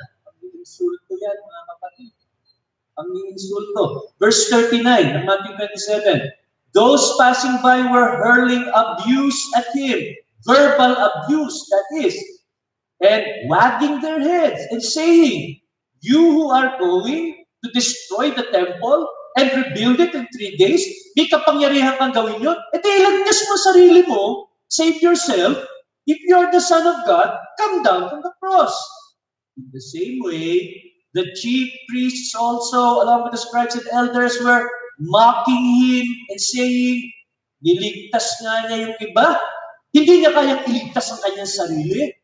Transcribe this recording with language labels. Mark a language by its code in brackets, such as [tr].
[tl] Ang insulto yan, mga kapatid. Ang insulto. Verse 39 ng Matthew 27. [en] Those passing by were hurling abuse at him, verbal abuse, that is, and wagging their heads and saying, You who are going to destroy the temple and rebuild it in 3 days, [tl] di kapangyarihan kang gawin yun? E di ilagnas mo sarili mo, [en] save yourself. If you're the Son of God, come down from the cross. In the same way, the chief priests also, along with the scribes and elders, were mocking him and saying, [tl] niligtas nga niya yung iba. Hindi niya kayang iligtas ang kanyang sarili.